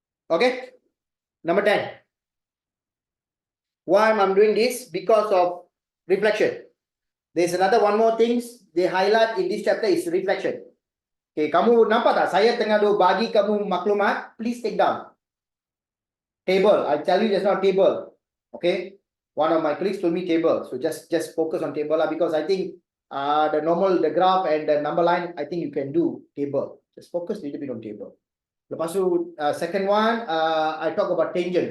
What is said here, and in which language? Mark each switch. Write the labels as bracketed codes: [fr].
[en] Okay. Number 10. Why I'm doing this? Because of reflection. There's another one more things they highlight in this chapter is reflection. [ms] Okay, kamu nampak tak? Saya tengah bagi kamu maklumat. [en] Please take down. Table. I tell you just now table. Okay. One of my colleagues told me table. So just focus on table because I think the graph and the number line, I think you can do table. Just focus a little bit on table. [ms] Lepas tu, [en] second one, I talk about tangent.